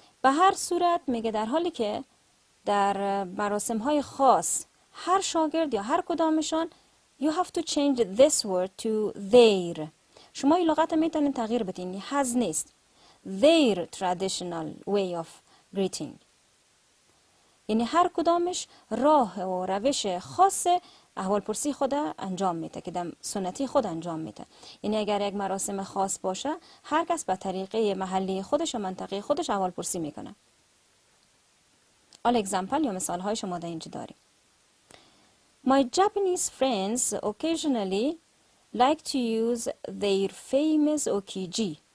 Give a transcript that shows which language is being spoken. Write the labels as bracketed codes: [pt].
[fa] به هر صورت میگه در حالی که در مراسم های خاص هر شاگرد یا هر کدامشان [en] you have to change this word to their. [fa] شما این لغت میتونین تغییر بدین، [en] has [fa] نیست. [en] Their traditional way of greeting. [fa] یعنی هر کدامش راه و روش خاص احوالپرسی خود انجام میده که در سنتی خود انجام میده. یعنی اگر یک مراسم خاص باشه هر کس به طریقه محلی خودش و منطقه خودش احوالپرسی میکنه. حالا اگزمپل یا مثال های شما در اینجا داریم. [en] My Japanese friends occasionally like to use their famous okiji.